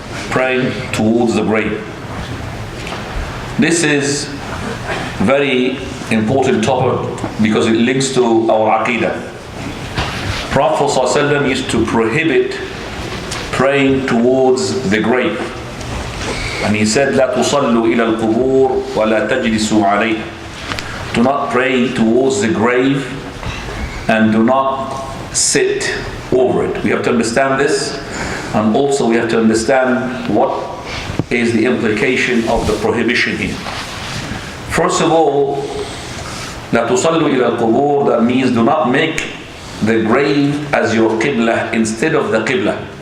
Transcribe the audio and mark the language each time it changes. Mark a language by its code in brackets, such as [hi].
[en] Praying towards the grave. This is very important topic because it links to our aqidah. Prophet ﷺ used to prohibit praying towards the grave. And he said, [ar] لا تصلوا إلى القبور ولا تجلسوا عليها. [en] Do not pray towards the grave and do not sit over it. We have to understand this, and also we have to understand what is the implication of the prohibition here. First of all, [ar] لا تصلوا إلى القبور, [en] that means do not make the grave as your qibla instead of the qibla.